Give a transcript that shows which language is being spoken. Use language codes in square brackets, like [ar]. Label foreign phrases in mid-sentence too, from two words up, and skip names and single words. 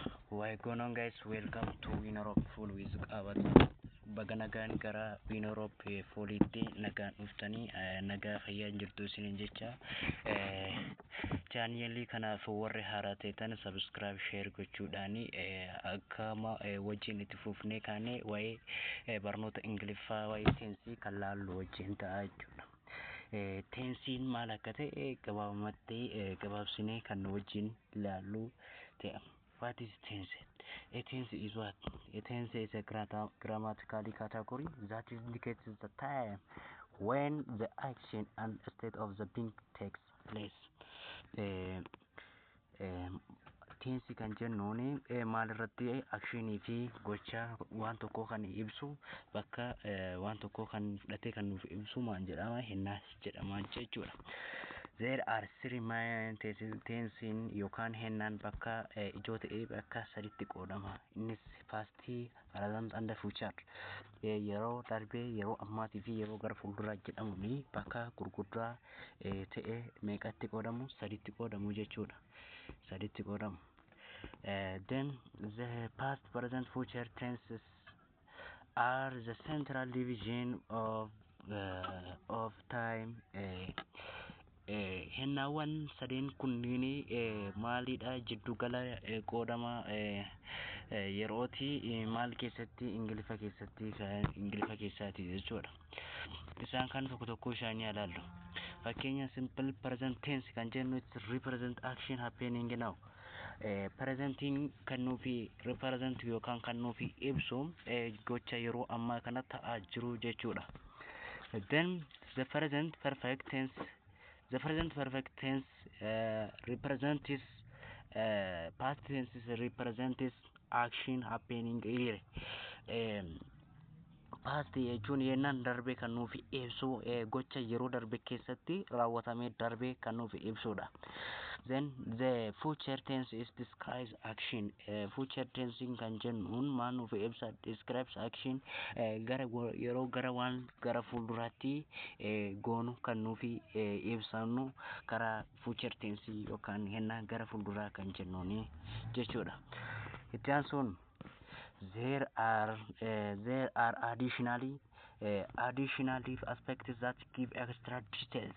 [en] Why going on guys? Welcome to Winner Full with Abat. [om] Baganagan gara Winner Full itti nagaan dhuftanii nagaa fayyaa jirtu isiniin jecha channel kanaaf warri haaraa ta'an [en] subscribe share [om] gochuudhaan akkama wajjin itti fufnee kaane waa'ee barnoota Ingiliffaa waa'ee tensii kan laallu wajjin ta'a jechuudha. Tensiin maal akka ta'e gabaabsinee kan wajjin laallu ta'a. [en] What is tense? A tense is what? A tense is a grammatical category that indicates the time when the action and state of the being takes place. [om] Tense kan jennuun maal irratti actionii fi gocha waan tokkoo kan ibsu bakka waan tokkoo kan fudhatee kan nuuf ibsu maal jedhama? Hennaas jedhama jechuudha. [en] There are three main tenses [om] yookaan hennaan bakka ijoo ta'ee bakka sadiitti qoodama. [en] Innis past, present and future. [om] Yeroo darbee, yeroo ammaatii fi yeroo gara fuulduraa jedhamuun bakka gurguddaa ta'ee meeqatti qoodamu? Sadiitti qoodamu jechuudha. Sadiitti qoodamu. [en] Then the past, present, future tenses are the central division of time. [om] Hennaawwan sadeen kunniin maalidha? Jiddu gala qoodama yerooti maal keessatti? Ingiliffa keessaati jechuudha. Isaan kan tokko tokko isaanii ilaallu. [en] Fakkeenya simple present tense [om] kan jennu [en] it represent action happening now. [om] Presenting kan nuufi represent yookaan kan nuufi ibsu gocha yeroo ammaa kana ta'aa jiru jechuudha. [en] Then the present perfect tense represents past tense represents action happening here. [om] Past jechuun yennaan darbe kan nuuf ibsu gocha yeroo darbe keessatti raawwatamee darbe kan nuuf ibsudha. [en] Then the future tense is describes action. Future tense [om] kan jennuun maal nuuf ibsa? [en] Describes action [om] yeroo gara waan gara fuulduraatti goonu kan nuuf ibsanu karaa [en] future tense [om] yookaan hennaa gara fuulduraa kan jennuuni jechuudha. Itti aansuun [en] there are additionally aspects that give extra details.